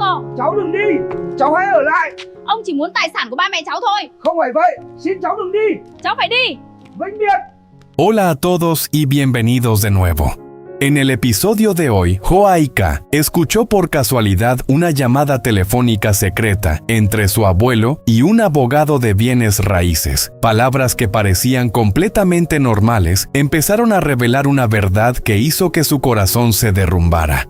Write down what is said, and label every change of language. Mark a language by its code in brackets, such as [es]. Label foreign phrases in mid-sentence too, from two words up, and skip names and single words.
[vi] Mò. Cháu đừng đi, cháu hãy ở lại. Ông chỉ muốn tài sản của ba mẹ cháu thôi. Không phải vậy, xin cháu đừng đi. Cháu phải đi. Vĩnh biệt. [es] Hola a todos y bienvenidos de nuevo. En el episodio de hoy, Joaika escuchó por casualidad una llamada telefónica secreta entre su abuelo y un abogado de bienes raíces. Palabras que parecían completamente normales empezaron a revelar una verdad que hizo que su corazón se derrumbara.